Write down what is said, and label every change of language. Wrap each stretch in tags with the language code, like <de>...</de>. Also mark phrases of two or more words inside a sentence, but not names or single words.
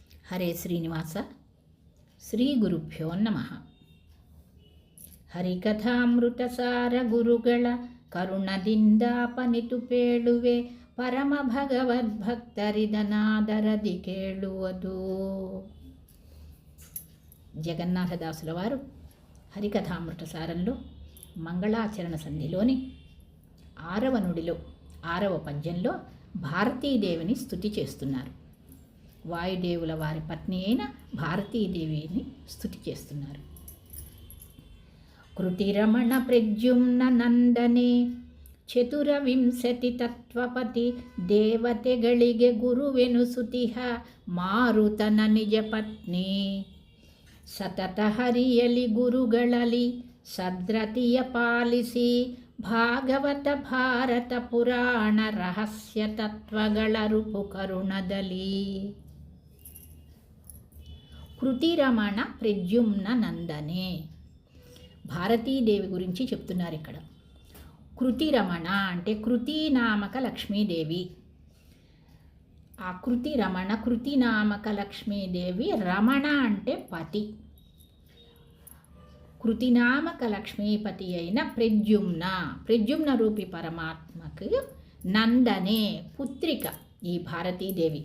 <sa>హరే శ్రీనివాస శ్రీ ಗುರುಭ್ಯೋ ನಮಃ.</sa> <kn>ಹರಿಕಥಾಮೃತಸಾರ ಗುರುಗಳ ಕರುಣದಿಂದಾಪನಿತು ಪೇಳುವೆ ಪರಮ ಭಗವದ್ಭಕ್ತರಿದನಾದರದಿ ಕೇಳುವುದು.</kn> <te>జగన్నాథదాసుల వారు హరికథామృతసారంలో మంగళాచరణ సంధిలోని 6వ నుడిలో 6వ పద్యంలో భారతీదేవిని స్తుతి చేస్తున్నారు. వాయుదేవుల వారి పత్ని అయిన భారతీదేవిని స్తుతి చేస్తున్నారు.</te> <kn>ಕೃತಿರಮಣ ಪ್ರದ್ಯುಮ್ನ ನಂದನೆ ಚತುರವಿಂಶತಿ ತತ್ವಪತಿ ದೇವತೆಗಳಿಗೆ ಗುರುವೆನುಸುತಿಹ ಮಾರುತನ ನಿಜ ಪತ್ನಿ ಸತತ ಹರಿಯಲಿ ಗುರುಗಳಲ್ಲಿ ಸದ್ರತಿಯ ಪಾಲಿಸಿ ಭಾಗವತ ಭಾರತ ಪುರಾಣ ರಹಸ್ಯ ತತ್ವಗಳ ರೂಪು ಕರುಣದಲ್ಲಿ.</kn> <te>కృతిరమణ ప్రద్యుమ్న నందనే భారతీదేవి గురించి చెప్తున్నారు ఇక్కడ. కృతిరమణ అంటే కృతి నామక లక్ష్మీదేవి. ఆ కృతిరమణ కృతి నామక లక్ష్మీదేవి, రమణ అంటే పతి, కృతినామక లక్ష్మీపతి అయిన ప్రద్యుమ్న రూపి పరమాత్మకు నందనే పుత్రిక ఈ భారతీదేవి.</te>